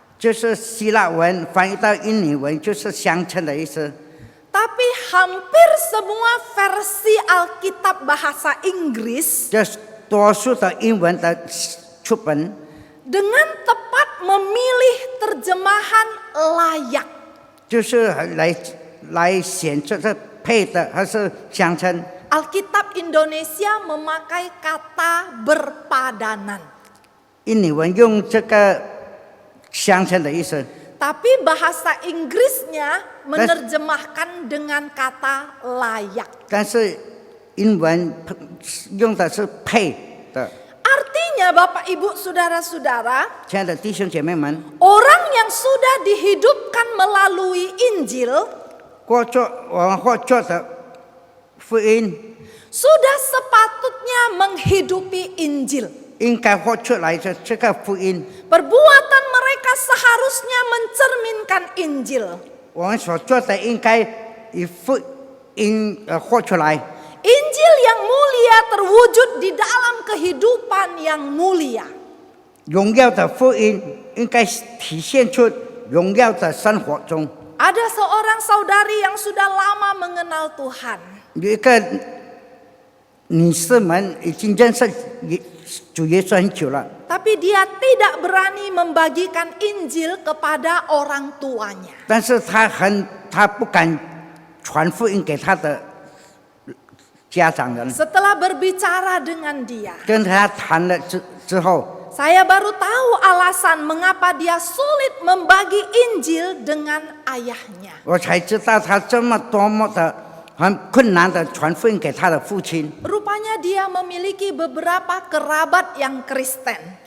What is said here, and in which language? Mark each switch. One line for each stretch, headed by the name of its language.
Chinese: 就是希腊文翻译到印尼文就是相称的意思。
Indonesian: Tapi hampir semua versi Alkitab bahasa Inggris
Chinese: 这多数的英文的出本
Indonesian: dengan tepat memilih terjemahan layak.
Chinese: 就是来显这个配的还是相称。
Indonesian: Alkitab Indonesia memakai kata berpadanan.
Chinese: 印尼文用这个相称的意思，
Indonesian: Tapi bahasa Inggrisnya menerjemahkan dengan kata layak.
Chinese: 但是英文用的是配的。
Indonesian: Artinya Bapak Ibu Saudara-saudara,
Chinese: 亲爱的弟兄姐妹们，
Indonesian: orang yang sudah dihidupkan melalui Injil
Chinese: 我们活着的福音
Indonesian: sudah sepatutnya menghidupi Injil.
Chinese: 应该活出来的这个福音，
Indonesian: Perbuatan mereka seharusnya mencerminkan Injil.
Chinese: 我们所做的应该以福音活出来。
Indonesian: Injil yang mulia terwujud di dalam kehidupan yang mulia.
Chinese: 荣耀的福音应该体现出荣耀的生活中。
Indonesian: Ada seorang saudari yang sudah lama mengenal Tuhan.
Chinese: 有一个女士们已经认识主耶稣很久了，
Indonesian: Tapi dia tidak berani membagikan Injil kepada orang tuanya.
Chinese: 但是她不敢传福音给她的家长人。
Indonesian: Setelah berbicara dengan dia,
Chinese: 跟她谈了之后，
Indonesian: saya baru tahu alasan mengapa dia sulit membagi Injil dengan ayahnya.
Chinese: 我才知道她这么多么的很困难的传福音给她的父亲，
Indonesian: Rupanya dia memiliki beberapa kerabat yang Kristen.